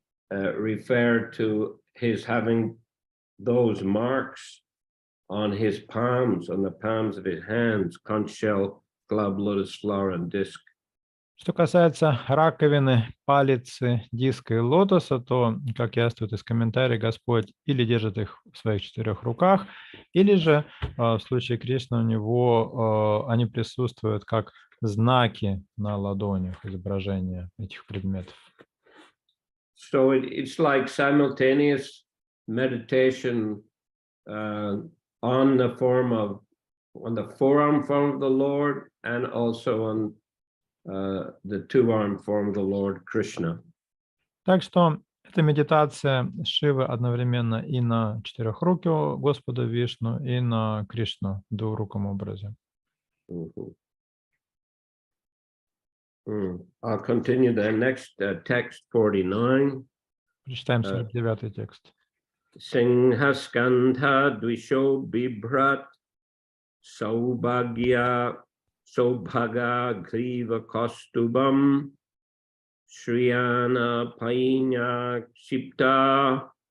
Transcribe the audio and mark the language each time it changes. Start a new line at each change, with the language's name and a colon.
English: refer to his having those marks on his palms, on the palms of his hands, conch shell, club, lotus flower, and disc.
Russian: Что касается раковины, палицы, диска и лотоса, то, как яствует из комментариев, Господь или держит их в своих 4 руках, или же в случае Кришны у него они присутствуют как знаки на ладонях, изображения этих предметов.
English: So it's like simultaneous meditation on the forearm form of the Lord, and also on the two-arm form of the Lord Krishna.
Russian: Так что эта медитация Шивы одновременно и на четырехрукого Господа Вишну, и на Кришну в двуруком образе.
English: I'll continue the next text 49.
Russian: Прочитаем 49-й текст.
Sanskrit: Singhaskandha dvisho bibhrat saubhagya Sobhaga Griva Kostubam Shriyana Painya Shipta